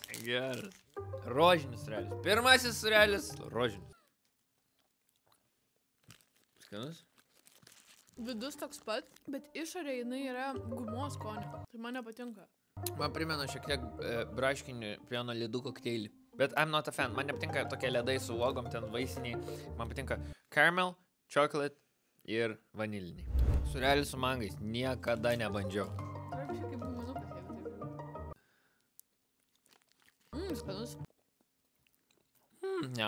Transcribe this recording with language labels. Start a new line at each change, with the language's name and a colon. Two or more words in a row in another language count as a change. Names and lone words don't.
Lithuanian: Geras. Rožinis sūrelis. Pirmasis sūrelis. Rožinis. Skanus? Vidus toks pat, bet išorė jinai yra gumos skonio. Tai man nepatinka. Man primena šiek tiek braškinį pieno ledų kokteilį.
English: Bet I'm not a fan.
Lithuanian: Man nepatinka tokie ledai su uogom, ten vaisiniai. Man patinka
English: caramel, chocolate
Lithuanian: ir vaniliniai. Sūrelis su mangais. Niekada nebandžiau. Turbūt šiek kaip guminukas. Skanus. Ne.